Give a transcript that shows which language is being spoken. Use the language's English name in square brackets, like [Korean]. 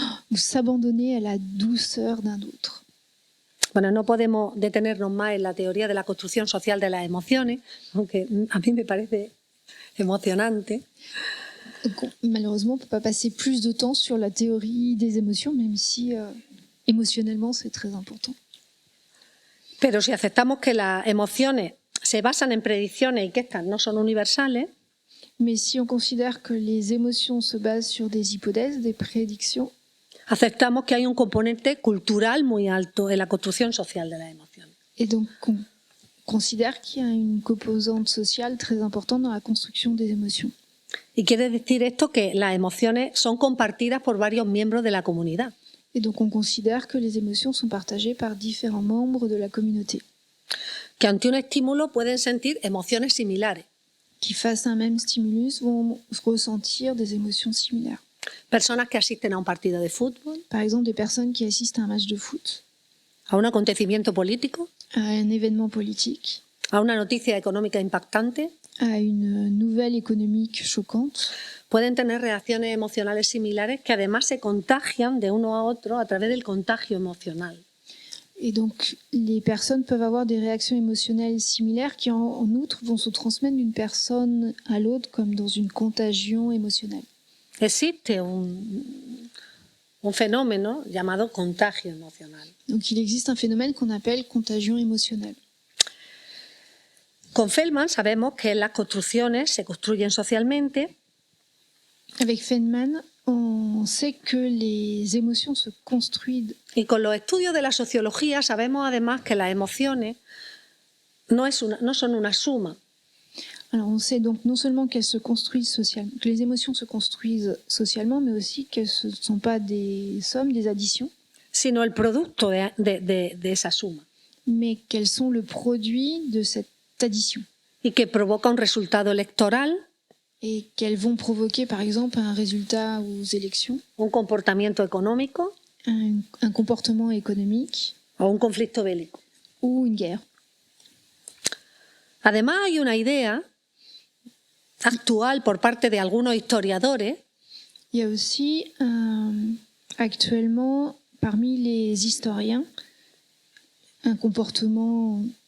[French] ou s'abandonner à la douceur d'un autre. [Spanish] Bueno, no podemos detenernos más en la teoría de la construcción social de las emociones, aunque a mí me parece emocionante. [French] Donc, malheureusement, on ne peut pas passer plus de temps sur la théorie des émotions, même si émotionnellement c'est très important. [Spanish] Pero si aceptamos que las emociones se basan en predicciones y que estas no son universales, [French] Mais si on considère que les émotions se basent sur des hypothèses, des prédictions, [Spanish] aceptamos que hay un componente cultural muy alto en la construcción social de las emociones. [French] et donc on considère qu'il y a une composante sociale très importante dans la construction des émotions. [Spanish] Y quiere decir esto que las emociones son compartidas por varios miembros de la comunidad. [French] Et donc on considère que les émotions sont partagées par différents membres de la communauté, [Spanish] Que ante un estímulo pueden sentir emociones similares. [French] qui face à un même stimulus vont ressentir des émotions similaires. [Spanish] Personas que asisten a un partido de fútbol, [French] Par exemple, des personnes qui assistent à un match de foot, [Spanish] a un acontecimiento político, [French] à un événement politique, [Spanish] a una noticia económica impactante, [French] à une nouvelle économique choquante, [Spanish] pueden tener reacciones emocionales similares que además se contagian de uno a otro a través del contagio emocional. [French] et donc les personnes peuvent avoir des réactions émotionnelles similaires qui en outre vont se transmettre d'une personne à l'autre comme dans une contagion émotionnelle. [Spanish] Existe un fenómeno llamado contagio emocional. [French] Donc il existe un phénomène qu'on appelle contagion émotionnelle. [Spanish] Con Feldman sabemos que las construcciones se construyen socialmente [French] Avec Feynman, on sait que les émotions se construisent. [Spanish] y con los estudios de la sociología sabemos además que las emociones no son una suma, [French] Alors on sait donc non seulement qu'elles se construisent socialement, que les émotions se construisent socialement, mais aussi qu'elles ne sont pas des sommes, des additions, [Spanish] sino el producto de esa suma [French] mais qu'elles sont le produit de cette addition. [Spanish] y que provoca un resultado electoral, [French] Et qu'elles vont provoquer par exemple un résultat aux élections, [Spanish] un comportamiento económico [French] un comportement économique [Spanish] o un conflicto bélico. [French] ou une guerre. [Spanish] Además hay una idea actual por parte de algunos historiadores [French] Il y a aussi actuellement parmi les historiens un comportement